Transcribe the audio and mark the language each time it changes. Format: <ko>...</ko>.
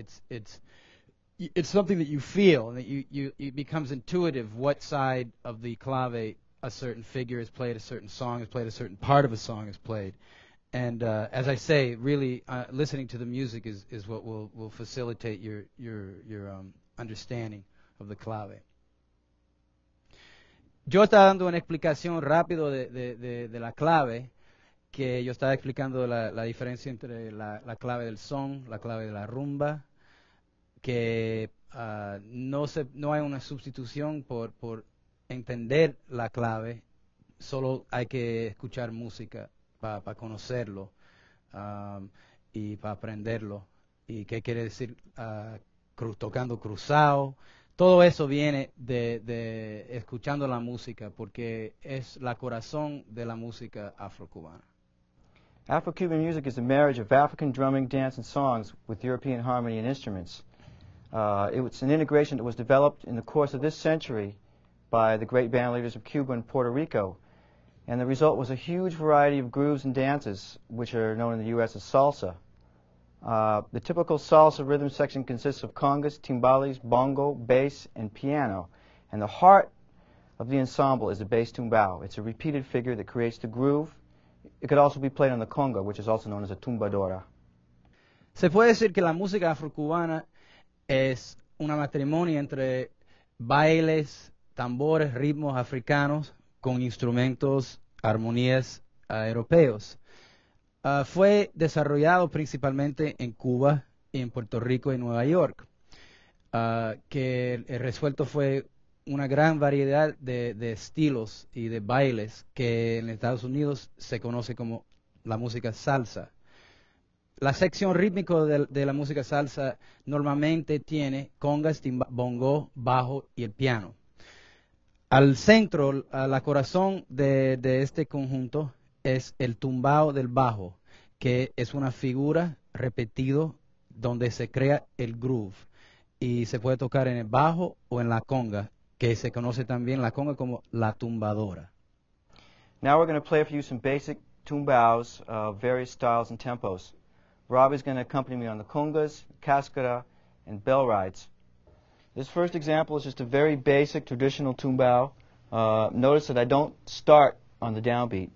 <en>It's something that you feel, and that it becomes intuitive what side of the clave a certain figure is played, a certain song is played, a certain part of a song is played. And as I say, really listening to the music is what will facilitate your understanding of the clave.</en> <es>Yo estaba dando una explicación rápido de la clave, que yo estaba explicando la diferencia entre la clave del son, la clave de la rumba, que no hay una sustitución por entender la clave, solo hay que escuchar música para conocerlo y para aprenderlo. ¿Y qué quiere decir tocando cruzado? Todo eso viene de escuchando la música, porque es la corazón de la música afrocubana.</es> <en>Afro-Cuban music is a marriage of African drumming, dance, and songs with European harmony and instruments. It was an integration that was developed in the course of this century by the great band leaders of Cuba and Puerto Rico. And the result was a huge variety of grooves and dances, which are known in the U.S. as salsa. The typical salsa rhythm section consists of congas, timbales, bongo, bass, and piano. And the heart of the ensemble is the bass tumbao. It's a repeated figure that creates the groove. It could also be played on the conga, which is also known as a tumbadora.</en> <es>Se puede decir que la música afrocubana es una matrimonio entre bailes, tambores, ritmos africanos con instrumentos, armonías europeos. Fue desarrollado principalmente en Cuba, en Puerto Rico y Nueva York, que el resuelto fue una gran variedad de estilos y de bailes que en Estados Unidos se conoce como la música salsa. La sección rítmica de la música salsa normalmente tiene congas, bongo, bajo y el piano. Al centro, la corazón de este conjunto es el tumbao del bajo, que es una figura repetido donde se crea el groove y se puede tocar en el bajo o en la conga, que se conoce también la conga como la tumbadora.</es> <en>Now we're going to play for you some basic tumbaos of various styles and tempos. Robby's going to accompany me on the congas, cascara, and bell rides. This first example is just a very basic traditional tumbao. Notice that I don't start on the downbeat.</en>